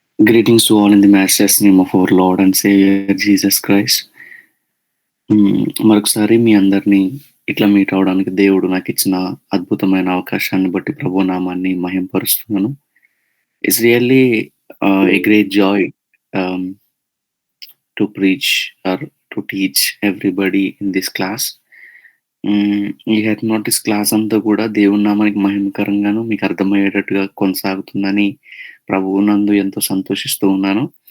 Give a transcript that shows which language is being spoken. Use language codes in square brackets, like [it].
[en] Greetings to all in the Master's name of our Lord and Savior Jesus Christ. [te] మరొకసారి మీ అందరినీ ఇట్లా meet అవడానికి దేవుడు నాకు ఇచ్చిన అద్భుతమైన అవకాశాన్ని బట్టి ప్రభు నామాన్ని మహింపరుస్తున్నాను. [en] It's really a great joy to preach or to teach everybody in this class. [te] ఈ హెప్నాటిక్స్ క్లాస్ అంతా కూడా దేవుని నామానికి మహిమకరంగాను మీకు అర్థమయ్యేటట్టుగా కొనసాగుతుందని ప్రభువు నందు ఎంతో సంతోషిస్తూ ఉన్నాను.